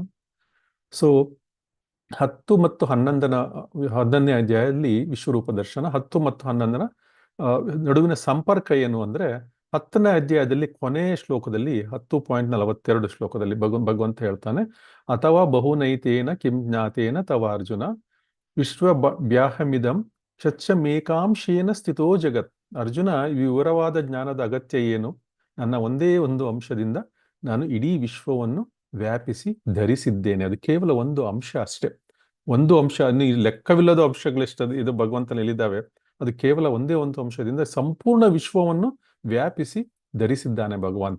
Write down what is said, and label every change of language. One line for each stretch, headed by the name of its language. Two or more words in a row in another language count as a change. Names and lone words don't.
Kannada: ಸೊ 10 ಮತ್ತು 11ನೇ ಅಧ್ಯಾಯದಲ್ಲಿ ವಿಶ್ವರೂಪ ದರ್ಶನ. 10 ಮತ್ತು 11ನ ನಡುವಿನ ಸಂಪರ್ಕ ಏನು ಅಂದ್ರೆ, 10ನೇ ಅಧ್ಯಾಯದಲ್ಲಿ ಕೊನೆಯ ಶ್ಲೋಕದಲ್ಲಿ 10.42 ಶ್ಲೋಕದಲ್ಲಿ ಭಗವಂತ ಹೇಳ್ತಾನೆ,
Sanskrit: ಅಥವಾ ಬಹುನೈತೇನ ಕಿಂ ಜ್ಞಾತೇನ ತವ ಅರ್ಜುನ ವಿಶ್ವಬ್ಯಾಹಮಿದಂ ಚಚ್ಚಮೇಕಾಂಶೇನ ಸ್ಥಿತೋ ಜಗತ್.
Kannada: ಅರ್ಜುನ, ವಿವರವಾದ ಜ್ಞಾನದ ಅಗತ್ಯ ಏನು? ನನ್ನ ಒಂದೇ ಒಂದು ಅಂಶದಿಂದ ನಾನು ಇಡೀ ವಿಶ್ವವನ್ನು ವ್ಯಾಪಿಸಿ ಧರಿಸಿದ್ದೇನೆ. ಅದು ಕೇವಲ ಒಂದು ಅಂಶ ಅಷ್ಟೇ. ಒಂದು ಅಂಶ, ಲೆಕ್ಕವಿಲ್ಲದ ಅಂಶಗಳೆಷ್ಟು ಇದು ಭಗವಂತನಲ್ಲಿದ್ದಾವೆ. ಅದು ಕೇವಲ ಒಂದೇ ಒಂದು ಅಂಶದಿಂದ ಸಂಪೂರ್ಣ ವಿಶ್ವವನ್ನು ವ್ಯಾಪಿಸಿ ಧರಿಸಿದ್ದಾನೆ ಭಗವಂತ.